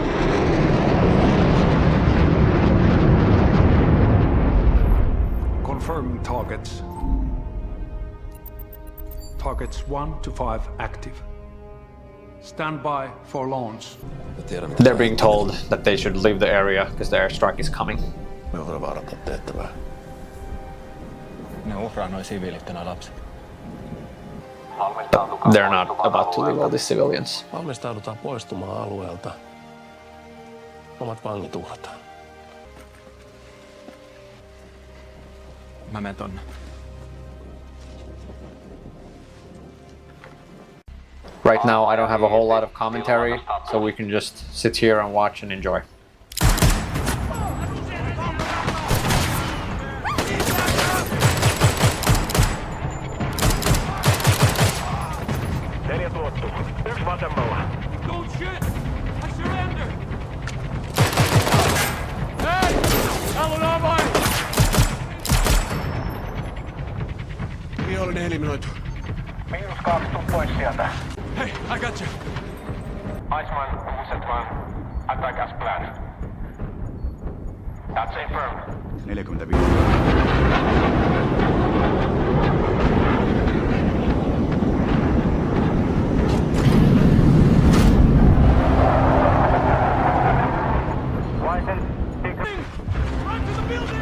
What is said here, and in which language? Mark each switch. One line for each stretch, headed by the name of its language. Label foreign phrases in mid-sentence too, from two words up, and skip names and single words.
English: Confirming targets. Targets 1 to 5 active. Stand by for launch. They're being told that they should leave the area because the airstrike is coming.
Finnish: Me voidaan vaarata tehtävää. Ne uhraa noi siviilit ja noi lapset.
English: They're not about to leave all these civilians.
Finnish: Valmistaudutaan poistumaan alueelta. Omat vangit uhrataan. Mä menen tonne.
English: Right now I don't have a whole lot of commentary, so we can just sit here and watch and enjoy. Don't shit! I surrender! Hey! Helena!
Finnish: Vihollinen eliminoitu. -2, tuu pois sieltä.
English: Hey, I got you. Iceman, Vicent 1, attack as planned. That's confirmed. 45. Run to the building!